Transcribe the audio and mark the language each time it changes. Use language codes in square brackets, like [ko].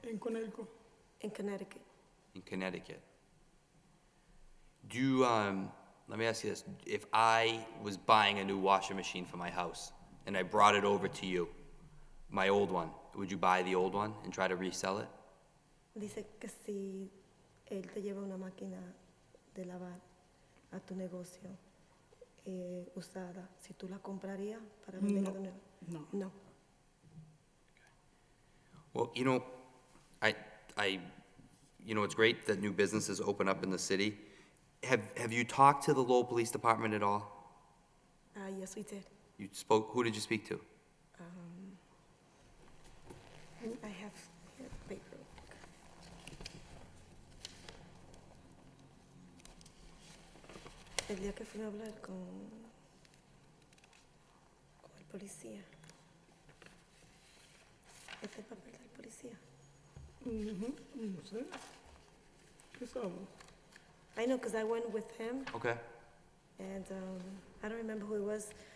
[es] En Connecticut. [en] In Connecticut. In Connecticut. Do you, let me ask you this, if I was buying a new washing machine for my house and I brought it over to you, my old one, would you buy the old one and try to resell it? [es] Dice que si él te lleva una máquina de lavar a tu negocio usada, si tú la comprarías para venderla de nuevo. No. No. [en] Well, you know, it's great that new businesses open up in the city. Have you talked to the Lowell Police Department at all? Yes, we did. You spoke, who did you speak to? I have here paper. [es] El día que fui a hablar con el policía. Este es el papel del policía. No sé. ¿Qué sabes? [en] I know because I went with him Okay. and I don't remember who it was.